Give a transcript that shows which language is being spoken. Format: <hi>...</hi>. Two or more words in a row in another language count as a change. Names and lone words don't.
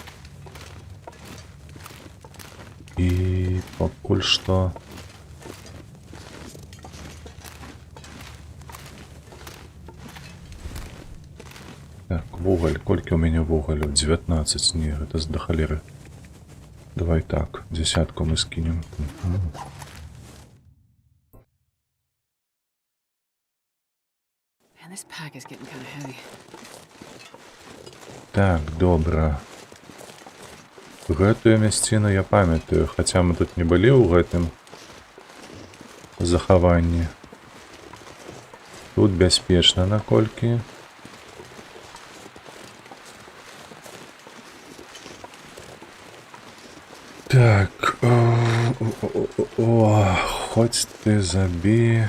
<be>І пакуль што... Так, вугаль, колькі ў мяне вугалю? 19, не, гэта да халеры. Давай так, 10 мы скінем.</be> <en>Man, this pack is getting kind of heavy.</en> <be>Так, добра. Гэтую мясціну я памятаю, хаця мы тут не былі ў гэтым захаванні. Тут бяспечна наколькі. Так, хоць ты забі.</be>